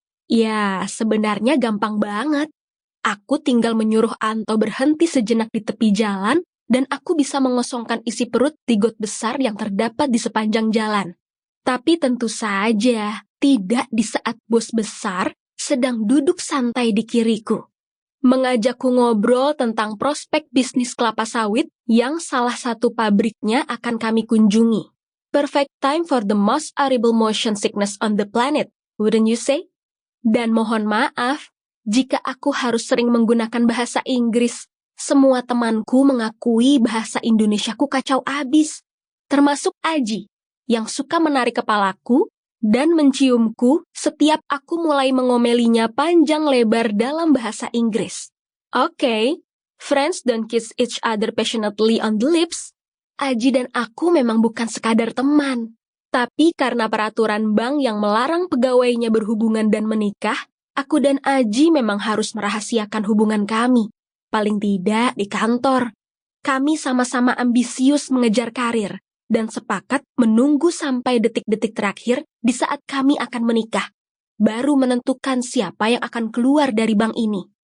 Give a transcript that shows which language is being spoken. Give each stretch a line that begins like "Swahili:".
Indonesian: Ya, sebenarnya gampang banget. Aku tinggal menyuruh Anto berhenti sejenak di tepi jalan, dan aku bisa mengosongkan isi perut di got besar yang terdapat di sepanjang jalan. Tapi tentu saja, tidak di saat bos besar sedang duduk santai di kiriku. Mengajakku ngobrol tentang prospek bisnis kelapa sawit yang salah satu pabriknya akan kami kunjungi.
English: Perfect time for the most horrible motion sickness on the planet, wouldn't you say?
Indonesian: Dan mohon maaf, jika aku harus sering menggunakan bahasa Inggris. Semua temanku mengakui bahasa Indonesiaku kacau abis, termasuk Aji, yang suka menarik kepalaku dan menciumku setiap aku mulai mengomelinya panjang lebar dalam bahasa Inggris.
English: Oke, friends don't kiss each other passionately on the lips.
Indonesian: Aji dan aku memang bukan sekadar teman, tapi karena peraturan bank yang melarang pegawainya berhubungan dan menikah, aku dan Aji memang harus merahasiakan hubungan kami. Paling tidak di kantor. Kami sama-sama ambisius mengejar karir dan sepakat menunggu sampai detik-detik terakhir di saat kami akan menikah, baru menentukan siapa yang akan keluar dari bank ini.